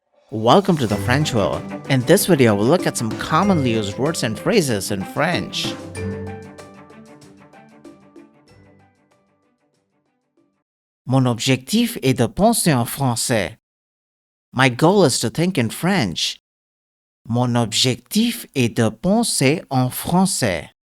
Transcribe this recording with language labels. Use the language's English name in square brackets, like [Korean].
[English] Welcome to the French Well. In this video, we'll look at some commonly used words and phrases in French. [French] Mon objectif est de penser en français. [English] My goal is to think in French. [French] Mon objectif est de penser en français.